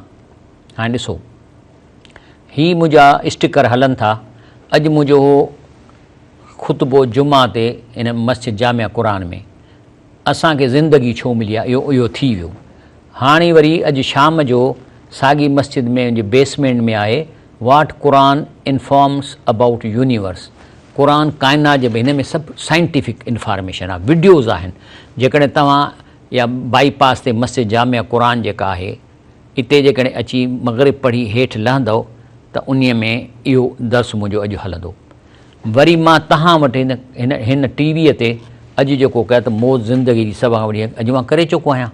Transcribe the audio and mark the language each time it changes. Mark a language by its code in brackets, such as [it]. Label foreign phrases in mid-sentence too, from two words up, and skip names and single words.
[sd] हाणे ॾिसो, ही मुंहिंजा स्टिकर हलनि था। अॼु मुंहिंजो हो ख़ुतबो जुमा ते इन मस्जिद जामिया क़ुरान में, असांखे ज़िंदगी छो मिली आहे, इहो थी वियो। हाणे वरी अॼु शाम जो साॻी मस्जिद में जे बेसमेंट में आहे [en] what Quran informs about universe, [sd] क़ुरान काइनात जे, हिन में सभु [en] scientific information [sd] आहे, वीडियोज़ आहिनि। जेकॾहिं तव्हां या बाईपास ते मस्जिद जामिया क़ुरान जेका आहे इते जेकॾहिं अची मग़रिब पढ़ी हेठि लहंदव त उन में इहो दर्स मुंहिंजो अॼु हलंदो। वरी मां तव्हां वटि हिन टीवीअ ते अॼु जेको कयो त मौज ज़िंदगी जी सभु खां वॾी अॼु मां करे चुको आहियां।